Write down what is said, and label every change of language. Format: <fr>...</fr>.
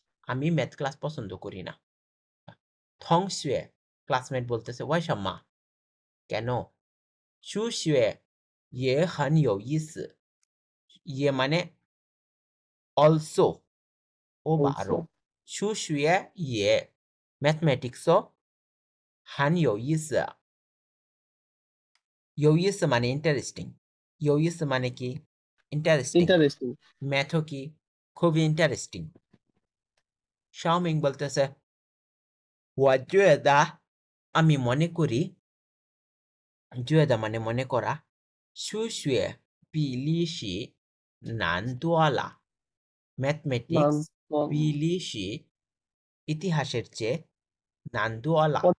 <bn>আমি math class পছন্দ করি না।</bn> <zh>同学</zh> <bn>ক্লাসমেট বলতেছে</bn> <zh>为什么</zh> <bn>কেন,</bn> <zh>数学也很有意思,</zh> <bn>ইয়ে মানে অলসো ও বা আরো,</bn> <en>also</en> <zh>数学也</zh> <bn>ম্যাথমেটিক্সও</bn> <zh>很有意思,</zh> <bn>有意思মানে ইন্টারেস্টিং, 有意思মানে কি ইন্টারেস্টিং,</bn> <en>interesting</en> <bn>ম্যাথও কি খুবই ইন্টারেস্টিং। শাওমিং বলতেছে</bn> <zh>我觉得</zh> <bn>আমি মনে করি, 觉得মানে মনে করা,</bn> <zh>数学比历史难多了,</zh> <bn>ম্যাথমেটিক্স বিলিশি ইতিহাসের চেয়ে</bn> <zh>难多了</zh>